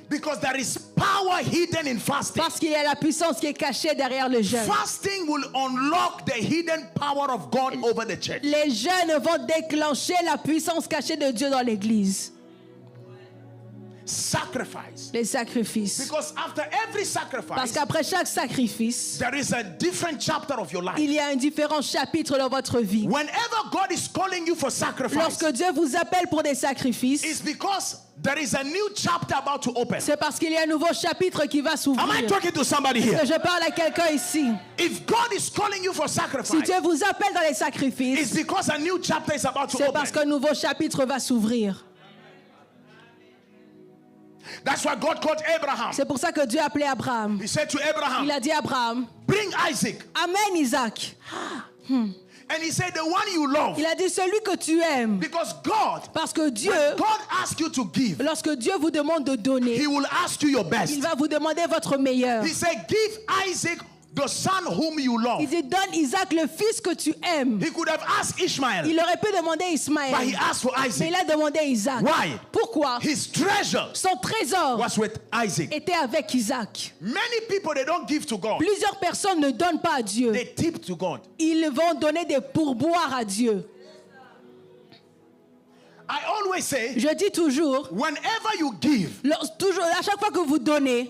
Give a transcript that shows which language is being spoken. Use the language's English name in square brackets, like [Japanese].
[English] because there is power hidden in fasting. [French] Parce qu'il y a la puissance qui est cachée derrière le jeûne. [English] Fasting will unlock the hidden power of God over the church. [French] Les jeûnes vont déclencher la puissance cachée de Dieu dans l'église. [English] Sacrifice. [French] Les sacrifices. [English] Because after every [French] Parce [English] sacrifice, [French] qu'après chaque sacrifice, [English] there is a different chapter of your life. [French] il y a un différent chapitre dans votre vie. [English] Whenever God is calling you for sacrifice, [French] Lorsque Dieu vous appelle pour des sacrifices, [English] it's because there is a new chapter about to open. [French] c'est parce qu'il y a un nouveau chapitre qui va [English] Am I [French] s'ouvrir. [English] talking to somebody here? [French] Que je parle à quelqu'un ici. [English] If God is calling you for [French] Si [English] sacrifice, [French] Dieu vous appelle dans les [English] it's [French] sacrifices, [English] because a new chapter is about to [French] c'est parce [English] open. [French] qu'un nouveau chapitre va s'ouvrir. [English] That's why God called Abraham. [French] C'est pour ça que Dieu a appelé Abraham. [English] He said to Abraham, [French] Il a dit à Abraham, [English] bring Isaac. [French] amène Isaac. [English] And he said, the one you love. [French] Il a dit celui que tu aimes. [English] Because God, [French] Parce que Dieu, [English] when God asks you to give, [French] lorsque Dieu vous demande de donner, [English] He will ask you your best. [French] il va vous demander votre meilleur. [English] He said, give Isaac the son whom you love. [French] Il dit donne Isaac le fils que tu aimes. [English] He could have asked Ishmael, [French] Il aurait pu demander [English] but he [French] Ismaël, [English] asked for [French] mais [English] Isaac. [French] il a demandé Isaac. [English] Why? [French] Pourquoi? [English] His treasure [French] Son trésor [English] was with Isaac. [French] était avec Isaac. [English] Many people, they don't give to God. [French] Plusieurs personnes ne donnent pas à Dieu. [English] They tip to God. [French] Ils vont donner des pourboires à Dieu. [English] I always say, [French] Je dis toujours, [English] whenever you give, [French] toujours, à chaque fois que vous donnez,